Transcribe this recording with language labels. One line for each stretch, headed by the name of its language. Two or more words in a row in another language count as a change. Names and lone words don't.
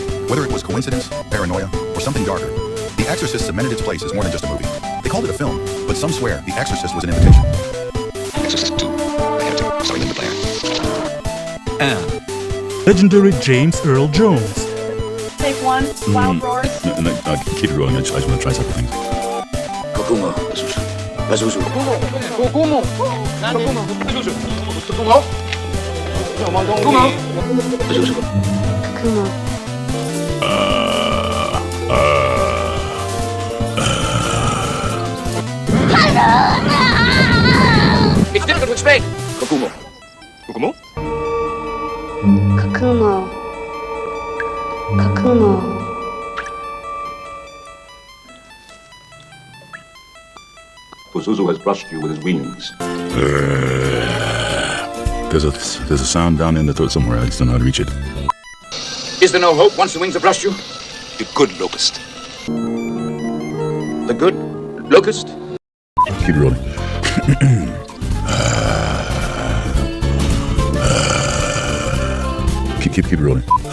English: Whether it was coincidence, paranoia, or something darker, The Exorcist cemented its place as more than just a movie. They called it a film, but some swear The Exorcist was an invitation. Exorcist 2, The Heretic, starring Linda Blair. and Legendary James Earl Jones. Take one. Wild roars. No, keep it rolling. I just want to try several things. Kokumo. Pazuzu. Kokumo. Pazuzu. Kokumo. Pazuzu. Kumo. It's difficult to explain. Kokumo. Kokumo? Kakumo. Kakumo. Pazuzu has brushed you with his wings. There's a sound down in the throat somewhere. I just don't know how to reach it. Is there no hope once the wings have brushed you? The Good Locust. The good locust? Keep it rolling. Keep it rolling.